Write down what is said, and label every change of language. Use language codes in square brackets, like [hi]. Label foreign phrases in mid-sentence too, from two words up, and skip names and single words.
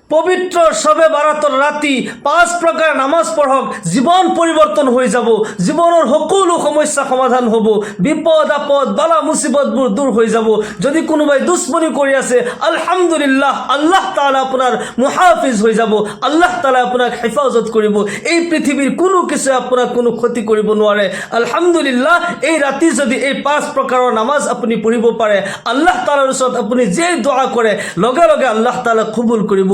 [as] পবিত্র শবে বারাতর রাতি 5 প্রকার নামাজ পঢ়ক, জীবন পরিবর্তন হৈ যাব, জীবনৰ সকলো সমস্যা সমাধান হ'ব, বিপদ আপদ বালা মুসিবতবোৰ দূৰ হৈ যাব। যদি কোনোবাই দুশ্মনী কৰি আছে, আলহামদুলিল্লাহ, আল্লাহ তাআলা আপোনাৰ মুহাফিজ হৈ যাব, আল্লাহ তাআলা আপোনাক হেফাজত কৰিব। এই পৃথিৱীৰ কোনো কিছু আপোনাক কোনো ক্ষতি কৰিব নোৱাৰে। আলহামদুলিল্লাহ, এই ৰাতি যদি এই 5 প্ৰকাৰৰ নামাজ আপুনি পঢ়িব পাৰে, আল্লাহ তাআলাৰ ওচৰত আপুনি যে দোয়া কৰে লগে লগে আল্লাহ তাআলা কবুল কৰিব।